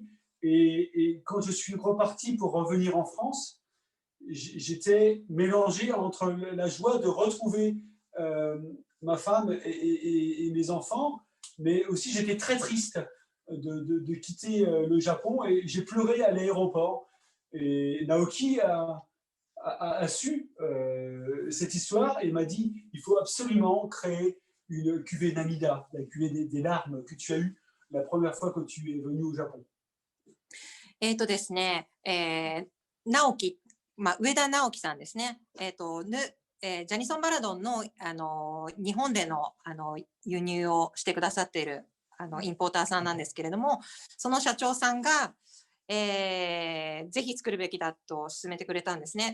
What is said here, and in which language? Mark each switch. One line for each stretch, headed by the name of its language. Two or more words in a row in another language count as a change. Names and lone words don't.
French: Et quand je suis reparti pour revenir en France, j'étais mélangé entre la joie de retrouver euh, ma femme et mes enfants, mais aussi j'étais très triste de quitter le Japon, et j'ai pleuré à l'aéroport. Et Naoki a su cette histoire et m'a dit il faut absolument créer une cuvée Namida, la cuvée des larmes que tu as eue la première fois que tu es venu au Japon.
Japanese: ですね、直樹、上田直樹さんですね。ジャニソン・バラドンの、日本での、輸入をしてくださっているインポーターさんなんですけれども、その社長さんが、ぜひ作るべきだと勧めてくれたんですね。